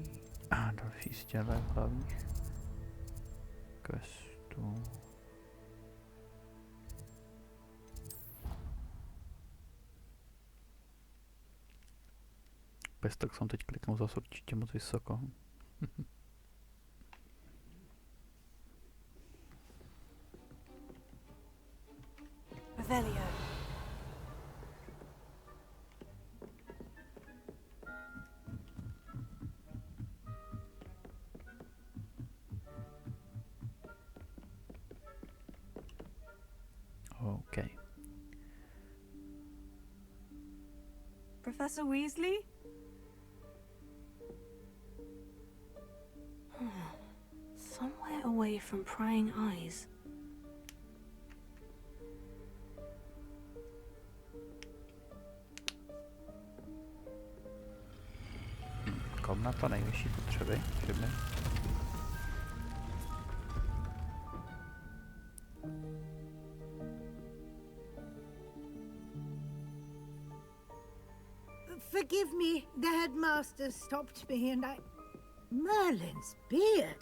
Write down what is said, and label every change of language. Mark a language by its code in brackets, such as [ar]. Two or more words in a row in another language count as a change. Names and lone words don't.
[cs] Další z těch hlavních questů. Bez tak jsem teď kliknul zase určitě moc vysoko. Revelio. [en] Okay. Professor Weasley? Somewhere away from prying eyes. [cs] Komnata, nejvyšší potřeby, všemi. [en] Forgive me, the headmaster stopped me and I... Merlin's beard!